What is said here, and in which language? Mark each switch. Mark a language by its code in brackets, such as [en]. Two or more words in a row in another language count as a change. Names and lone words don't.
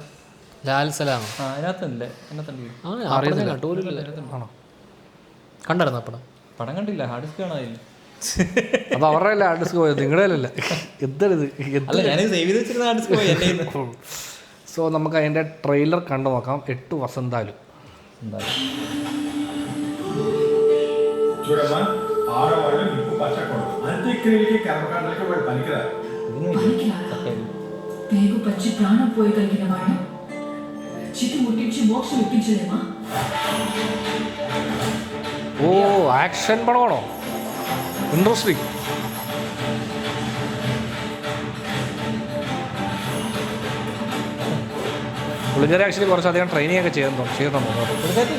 [ml] ലാൽ സലാം കണ്ടായിരുന്നു പടം? പടം കണ്ടില്ല, ഹാർഡ് ഡിസ്ക് കാണാതില്ല. അത് അവരുടെ അല്ല ഹാർഡ് ഡിസ്ക് പോയത്, നിങ്ങളുടെ അല്ല. എന്താണിത്? സോ നമുക്ക് അതിൻ്റെ ട്രെയിലർ കണ്ടു നോക്കാം. 8 വസന്താലു. [te] పచ్చి ప్రాణం పోయగలిగిన వాడు చితి ముట్టించి మోక్షం ఇప్పించలేమా? [ml] ഓ, ആക്ഷൻ പടമാണോ? ഇൻട്രസ്റ്റിംഗ്. പുള്ളിക്കാരി ആക്ച്വലി കുറച്ചധികം ട്രെയിനിങ് ഒക്കെ ചെയ്തിട്ടുണ്ടോ?